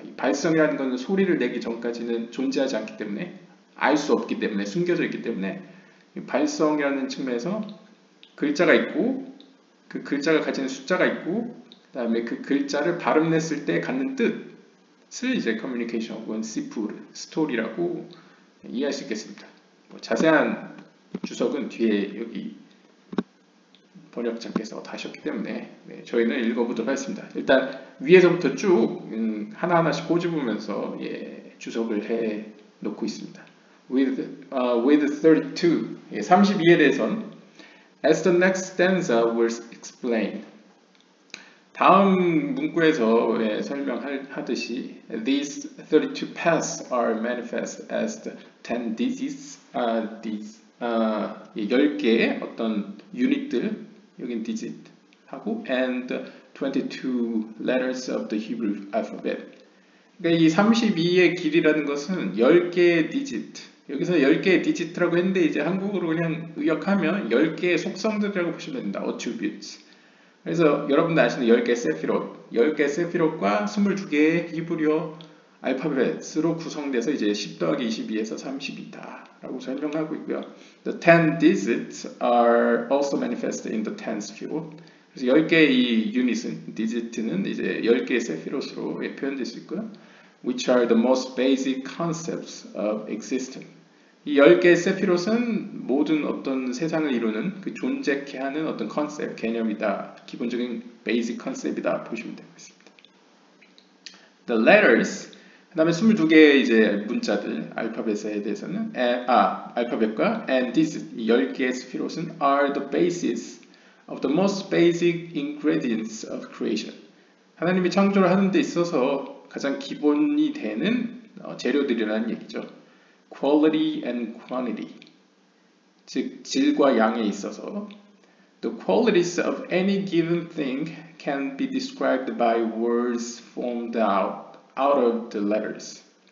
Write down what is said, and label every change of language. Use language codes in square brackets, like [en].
[ko] 이 발성이라는 것은 소리를 내기 전까지는 존재하지 않기 때문에 알 수 없기 때문에 숨겨져 있기 때문에 발성이라는 측면에서 글자가 있고 그 글자가 가지는 숫자가 있고 그 다음에 그 글자를 발음냈을 때 갖는 뜻을 이제 커뮤니케이션 혹은 시푸르, 스토리라고 이해할 수 있겠습니다. 뭐 자세한 주석은 뒤에 여기 번역자께서 다 하셨기 때문에 저희는 읽어보도록 하겠습니다. 일단 위에서부터 쭉 하나하나씩 꼬집으면서 주석을 해 놓고 있습니다. [en] with 32, [ko] 32에 대해서는 [en] as the next stanza will explain. [ko] 다음 문구에서 설명하듯이 [en] these 32 paths are manifest as the 10 digits, [ko] 10개의 어떤 유닛들, 여긴 digit 하고 [en] and 22 letters of the Hebrew alphabet. [ko] 그러니까 이 32의 길이라는 것은 10개의 digit, 여기서 10개의 디지트라고 했는데 이제 한국어로 그냥 의역하면 10개의 속성들이라고 보시면 됩니다. [en] attributes. [ko] 그래서 여러분들 아시는 10개 세피롯, 10개 세피롯과 22개의 히브리어 알파벳으로 구성돼서 이제 10 더하기 22에서 30이다 라고 설명하고 있고요. [en] The 10 digits are also manifested in the 10 sephirot. [ko] 그래서 10개의 이 유닛은, 디지트는 이제 10개의 세피롯으로 표현될 수 있고요. [en] Which are the most basic concepts of existence. [ko] 이 10개의 세피롯은 모든 어떤 세상을 이루는 그 존재케 하는 어떤 컨셉, 개념이다. 기본적인 베이직 컨셉이다. 보시면 되겠습니다. [en] The letters, [ko] 그 다음에 22개의 이제 문자들, 알파벳에 대해서는 알파벳과 [en] and this, [ko] 이 10개의 세피롯은 [en] are the basis of the most basic ingredients of creation. [ko] 하나님이 창조를 하는 데 있어서 가장 기본이 되는 재료들이라는 얘기죠. [en] Quality and quantity, [ko] 즉 질과 양에 있어서 [en] the qualities of any given thing can be described by words formed out of the letters.